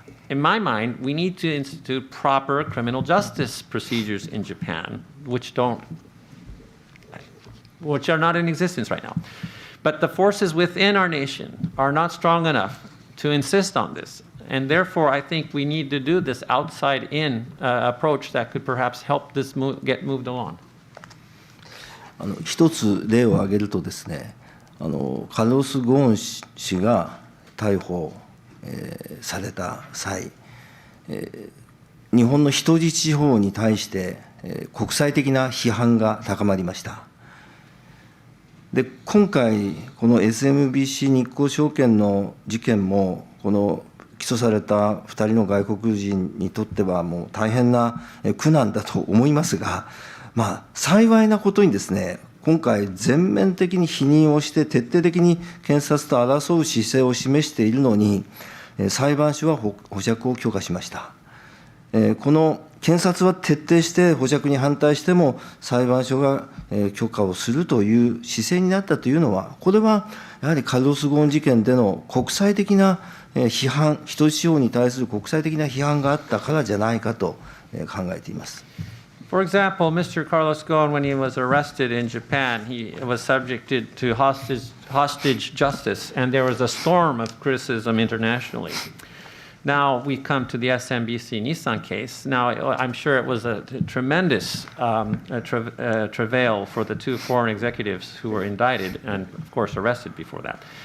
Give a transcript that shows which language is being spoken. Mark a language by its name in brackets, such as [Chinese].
[English] In my mind, we need to institute proper criminal justice procedures in Japan, which are not in existence right now. But the forces within our nation are not strong enough to insist on this. And therefore, I think we need to do this outside-in approach that could perhaps help this get moved along. [Japanese] 一つ例を挙げるとですね、カルロス・ゴーン氏が逮捕、された際、日本の人質司法に対して、国際的な批判が高まりました。で、今回この SMBC 日興証券の事件もこの起訴された2人の外国人にとってはもう大変な苦難だと思いますが、幸いなことにですね、今回全面的に否認をして徹底的に検察と争う姿勢を示しているのに、裁判所は保釈を許可しました。この検察は徹底して保釈に反対しても裁判所が許可をするという姿勢になったというのは、これはやはりカルロス・ゴーン事件での国際的な批判、人質司法に対する国際的な批判があったからじゃないかと考えています。 [English] For example, Mr. Carlos Ghosn, when he was arrested in Japan, he was subjected to hostage justice, and there was a storm of criticism internationally. Now we come to the Smbc Nissan case. Now, I'm sure it was a tremendous travail for the two foreign executives who were indicted and, of course, arrested before that.